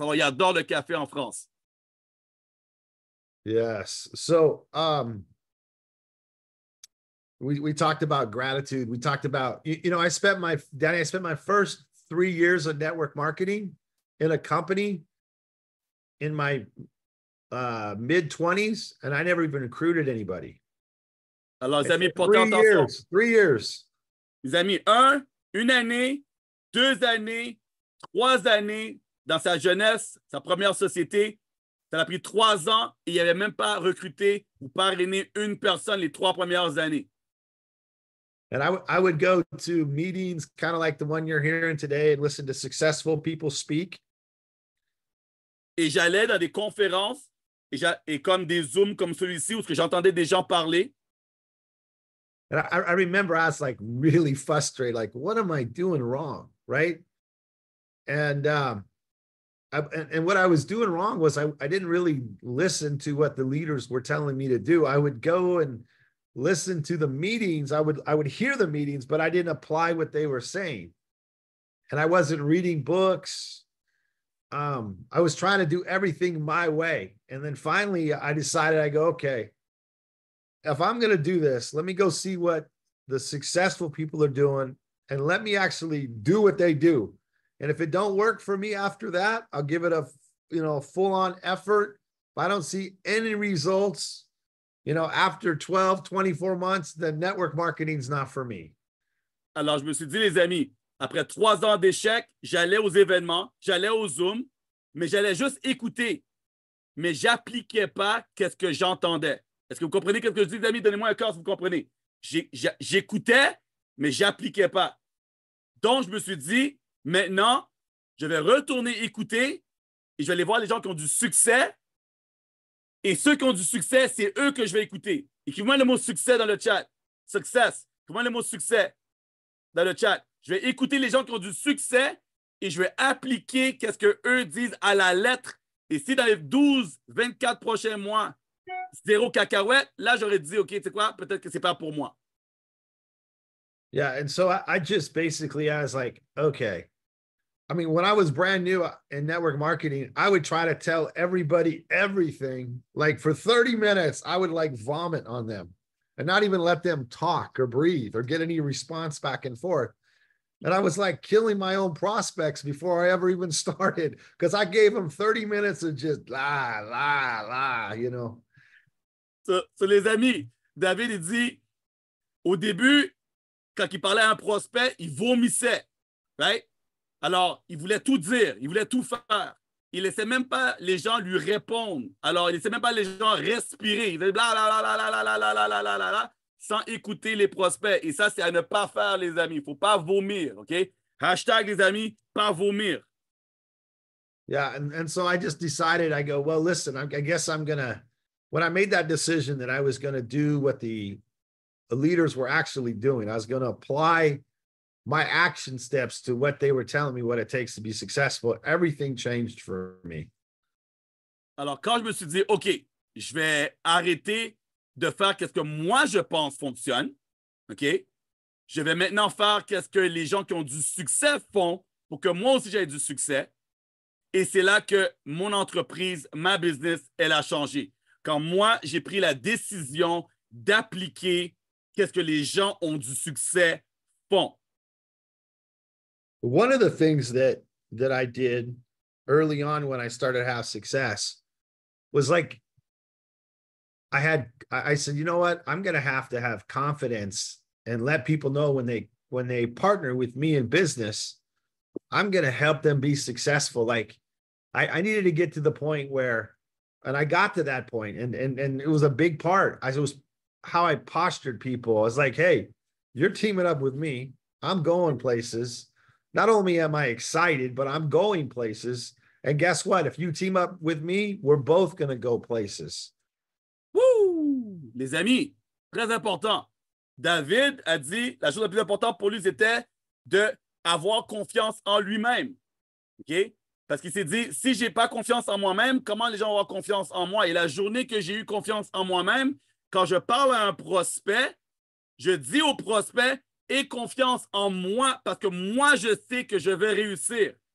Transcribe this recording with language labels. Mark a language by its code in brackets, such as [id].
[fr] Alors, il adore le café en France. [en] Yes. So, we talked about gratitude. We talked about, you know, I spent my first 3 years of network marketing in a company in my mid-20s, and I never even recruited anybody. [fr] Alors, les amis, [en] 3 years. [fr] Les amis, 1 année, 2 années, 3 années dans sa jeunesse, sa première société. Ça a pris 3 ans et il n'avait même pas recruté ou parrainé une personne les 3 premières années. [en] And I would go to meetings kind of like the one you're hearing today and listen to successful people speak. [fr] Et j'allais dans des conférences et comme des Zooms comme celui-ci où j'entendais des gens parler. [en] And I remember I was like really frustrated, like, what am I doing wrong, right? And what I was doing wrong was I didn't really listen to what the leaders were telling me to do. I would go and listen to the meetings. I would hear the meetings, but I didn't apply what they were saying. And I wasn't reading books. I was trying to do everything my way. And then finally I decided, I go, okay, if I'm going to do this, let me go see what the successful people are doing and let me actually do what they do. And if it don't work for me after that, I'll give it a full-on effort. If I don't see any results, after 12, 24 months, then network marketing is not for me. [fr] Alors, je me suis dit, les amis, après 3 ans d'échec, j'allais aux événements, j'allais au Zoom, mais j'allais juste écouter. Mais je n'appliquais pas ce que j'entendais. Est-ce que vous comprenez ce que je dis, les amis? Donnez-moi un cœur si vous comprenez. J'écoutais, mais j'appliquais pas. Donc, je me suis dit, maintenant, je vais retourner écouter et je vais aller voir les gens qui ont du succès. Et ceux qui ont du succès, c'est eux que je vais écouter. Écrivez-moi le mot succès dans le chat. Success. Écrivez-moi le mot succès dans le chat. Je vais écouter les gens qui ont du succès et je vais appliquer qu'est-ce qu'eux disent à la lettre. Et si dans les 12, 24 prochains mois, zéro cacahuète, là, j'aurais dit, OK, tu sais quoi, peut-être que c'est pas pour moi. [en] Yeah. And so I just basically, I was like, okay. I mean, when I was brand new in network marketing, I would try to tell everybody everything. Like for 30 minutes, I would like vomit on them and not even let them talk or breathe or get any response back and forth. And I was like killing my own prospects before I ever even started because I gave them 30 minutes of just la, la, la, you know. [fr] So, les amis, David, il dit, au début, quand il parlait à un prospect, il vomissait. Right? Alors, il voulait tout dire, il voulait tout faire. Il ne laissait même pas les gens lui répondre. Alors, il ne laissait même pas les gens respirer. Il faisait bla, bla, bla, bla, bla, bla, bla, bla, bla, bla, bla, bla, sans écouter les prospects. Et ça, c'est à ne pas faire, les amis. Il ne faut pas vomir, OK? Hashtag, les amis, pas vomir. [en] Yeah. And so I just decided, I go, well, listen, I guess I'm going to, when I made that decision that I was going to do what the leaders were actually doing, I was going to apply my action steps to what they were telling me what it takes to be successful. Everything changed for me. [fr] Alors, quand je me suis dit, OK, je vais arrêter de faire ce que moi je pense fonctionne, OK? Je vais maintenant faire ce que les gens qui ont du succès font pour que moi aussi j'aie du succès. Et c'est là que mon entreprise, ma business, elle a changé. Quand moi, j'ai pris la décision d'appliquer qu'est-ce que les gens ont du succès font. [en] One of the things that I did early on when I started to have success was like, I said, you know what? I'm going to have confidence and let people know when they partner with me in business, I'm going to help them be successful. Like I needed to get to the point where, and I got to that point and it was a big part. It was how I postured people. I was like, hey, you're teaming up with me. I'm going places. Not only am I excited, but I'm going places. And guess what? If you team up with me, we're both going to go places. Wouh! [fr] Les amis, très important. David a dit, la chose la plus importante pour lui, c'était d'avoir confiance en lui-même. OK? Parce qu'il s'est dit, si je n'ai pas confiance en moi-même, comment les gens vont avoir confiance en moi? Et la journée que j'ai eu confiance en moi-même, quand je parle à un prospect, je dis au prospect, aie confiance en moi parce que moi, je sais que je vais réussir.